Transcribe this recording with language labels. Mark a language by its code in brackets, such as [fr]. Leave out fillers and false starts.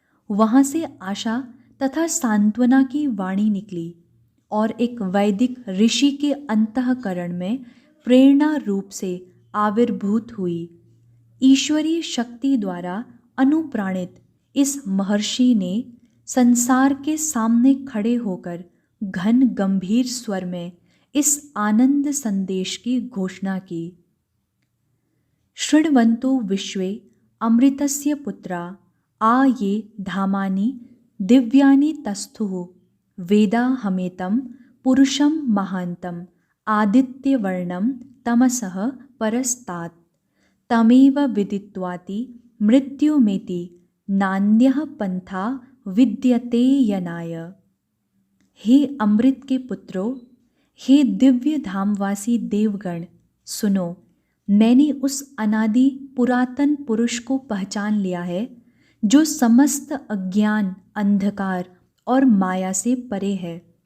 [hi] वहाँ से आशा तथा सांत्वना की वाणी निकली और एक वैदिक ऋषि के अंतःकरण में प्रेरणा रूप से आविर्भूत हुई। ईश्वरीय शक्ति द्वारा अनुप्राणित इस महर्षि ने संसार के सामने खड़े होकर घन गंभीर स्वर में इस आनंद संदेश की घोषणा की। [sa] शृण्वन्तु विश्वे अमृतस्य पुत्रा आ ये धामानि दिव्यानि तस्थुः वेदा हमेतं पुरुषं महान्तं आदित्यवर्णं तमसः परस्तात् तमेव विदित्वाति मृत्युमेति नान्यः पंथा विद्यते यनाय। [hi] हे अमृत के पुत्रों, हे दिव्य धामवासी देवगण, सुनो, मैंने उस अनादि पुरातन पुरुष को पहचान लिया है जो समस्त अज्ञान अंधकार और माया से परे है।